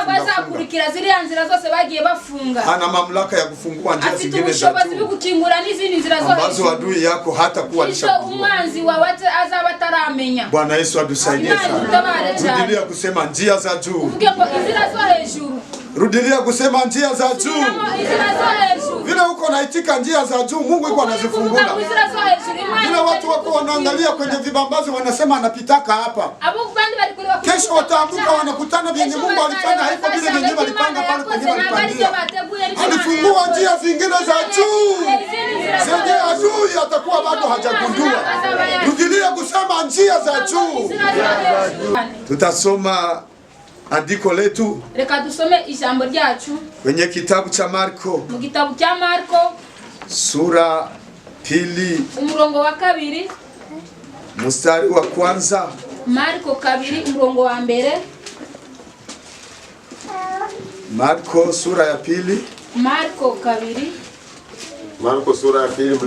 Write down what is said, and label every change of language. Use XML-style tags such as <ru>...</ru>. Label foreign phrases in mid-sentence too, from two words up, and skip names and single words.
<rw>Wewe azakurikira zile nzira zose bagiye bafunga.</rw> <sw>Ana mamlaka ya kufungua njia zingine za juu.</sw> <rw>Afite gukingura n'izindi nzira zo hejuru.</rw> <sw>Ambazo adui yako hatakuwa alishakujua.</sw> <rw>Umwanzi wawe azaba ataramenya.</rw> <sw>Bwana Yesu atusaidie sana. Rudilia kusema njia za juu.</sw> <rw>Uvuge ngo inzira zo hejuru.</rw> <sw>Rudilia kusema njia za juu.</sw> <rw>Inzira zo hejuru.</rw> <sw>Vile uko naitika njia za juu, Mungu yuko anazifungula.</sw> <rw>Inzira zo hejuru.</rw> <sw>Vile watu wako wanaangalia kwenye vibambazi wanasema anapitaka hapa. Kesho wataamka wanakutana vyenye Mungu alifanya haiko vile vyenye walipanga pale kwenye walipangia. Alifungua njia zingine za juu. Zenye adui atakuwa bado hajagundua. Rudilia kusema njia za juu. Tutasoma andiko letu.</sw> <rw>Reka dusome ijambo ryacu</rw> <sw>kwenye kitabu cha Marko.</sw> <rw>Mu gitabu cya Marko</rw> <sw>sura 2</sw> <rw>umurongo wa 2</rw> <sw>mstari wa kwanza.</sw> <rw>Marko 2 umurongo wa 1.</rw> <sw>Marko sura ya 2. Marko 2. Marko sura ya 2</sw>